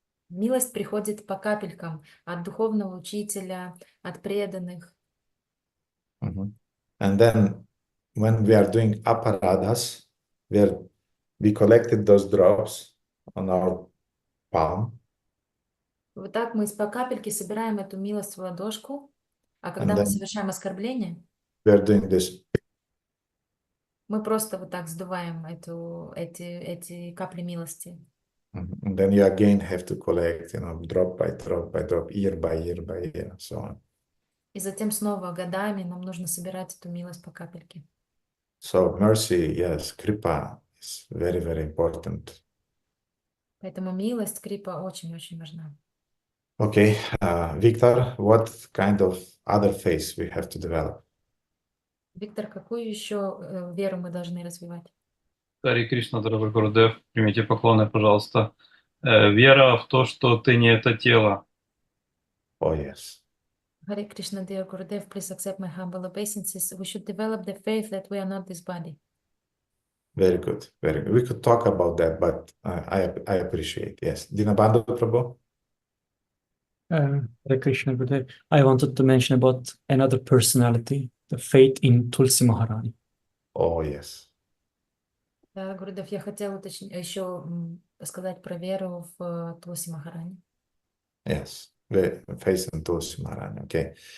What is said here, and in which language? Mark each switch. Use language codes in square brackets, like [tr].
[ru] Милость приходит по капелькам от духовного учителя, от преданных. Mhm. [en] And then when we are doing aparadas, we collected those drops on our palm, [ru] Вот так мы по капельке собираем эту милость в ладошку, а [en] and [ru] когда мы [en] then [ru] совершаем оскорбление, [en] we are doing this. [ru] мы просто вот так сдуваем эти капли милости. Mhm. [en] And then you again have to collect, drop by drop by drop, year by year by year, so on. [ru] И затем снова годами нам нужно собирать эту милость по капельке. [en] So mercy, yes, kripa is very, very important. [ru] Поэтому милость, крипа очень-очень важна. [en] Okay, Victor, what kind of other faith we have to develop? [ru] Виктор, какую еще веру мы должны развивать? Хари Кришна, дорогой Гурудев, примите поклоны, пожалуйста. Вера в то, что ты не это тело. [en] Oh, yes. Hare Krishna, dear Gurudev, please accept my humble obeisances. We should develop the faith that we are not this body. Very good, very good. We could talk about that, but I appreciate, yes. Dinabandhu Prabhu? Hare Krishna, Gurudev. I wanted to mention about another personality, the faith in Tulsi Maharani. Oh, yes. [ru] Да, Гурудев, я хотела еще сказать про веру в Тулси Махарани. [en] Yes, the faith in Tulsi Maharani, okay.